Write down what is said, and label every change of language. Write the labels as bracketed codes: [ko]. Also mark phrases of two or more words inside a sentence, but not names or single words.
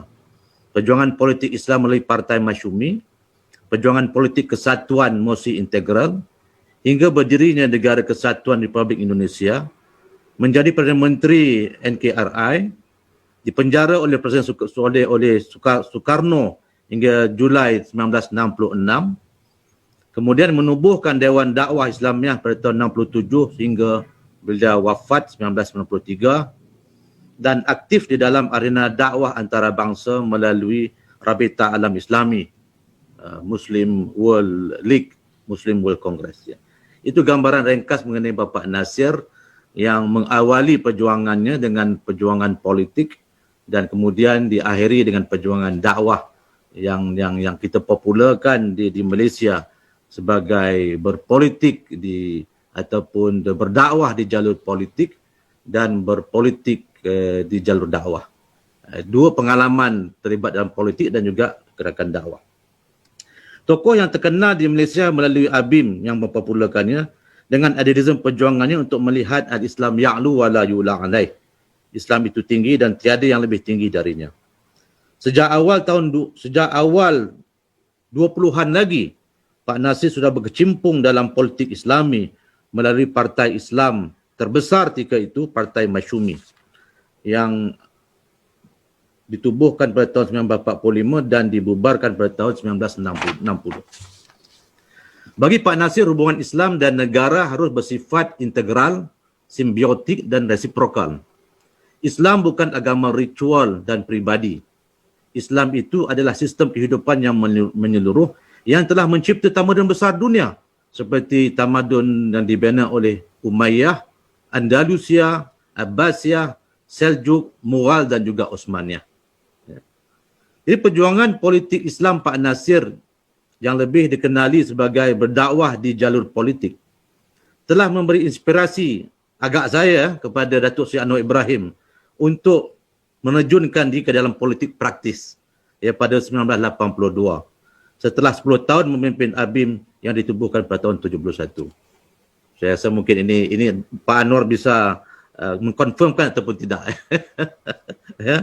[ms] Perjuangan politik Islam melalui Partai Masyumi, perjuangan politik kesatuan Mosi Integral, hingga berdirinya Negara Kesatuan Republik Indonesia, menjadi Perdana Menteri NKRI, dipenjara oleh Presiden Soekarno hingga Julai 1966, kemudian menubuhkan Dewan Dakwah Islamiah pada tahun 67 hingga beliau wafat 1993, dan aktif di dalam arena dakwah antarabangsa melalui Rabita Alam Islami, [en] Muslim World League, Muslim World Congress ya. [ms] Itu gambaran ringkas mengenai Bapak Nasir yang mengawali perjuangannya dengan perjuangan politik dan kemudian diakhiri dengan perjuangan dakwah yang kita popularkan di Malaysia sebagai berpolitik ataupun berdakwah di jalur politik dan berpolitik di jalur dakwah. Dua pengalaman terlibat dalam politik dan juga gerakan dakwah. Tokoh yang terkenal di Malaysia melalui Abim yang mempopularkannya dengan idealisme perjuangannya untuk melihat [ar] الإسلام يعلو ولا يعلى عليه. [ms] Islam itu tinggi dan tiada yang lebih tinggi darinya. Sejak awal 20-an lagi, Pak Nasir sudah berkecimpung dalam politik Islami melalui partai Islam terbesar ketika itu, Partai Masyumi, yang ditubuhkan pada tahun 1945 dan dibubarkan pada tahun 1960. Bagi Pak Nasir, hubungan Islam dan negara harus bersifat integral, simbiotik dan resiprokal. Islam bukan agama ritual dan pribadi. Islam itu adalah sistem kehidupan yang menyeluruh yang telah mencipta tamadun besar dunia seperti tamadun yang dibina oleh Umayyah, Andalusia, Abbasiyah, Seljuk, Mughal dan juga Osmaniyah. Jadi perjuangan politik Islam Pak Nasir yang lebih dikenali sebagai berdakwah di jalur politik telah memberi inspirasi agak saya kepada Datuk Seri Anwar Ibrahim untuk menerjunkan diri ke dalam politik praktis ya pada 1982 setelah 10 tahun memimpin Abim yang ditubuhkan pada tahun 71. Saya rasa mungkin ini Pak Anwar bisa mengkonfirmkan ataupun tidak. Ya.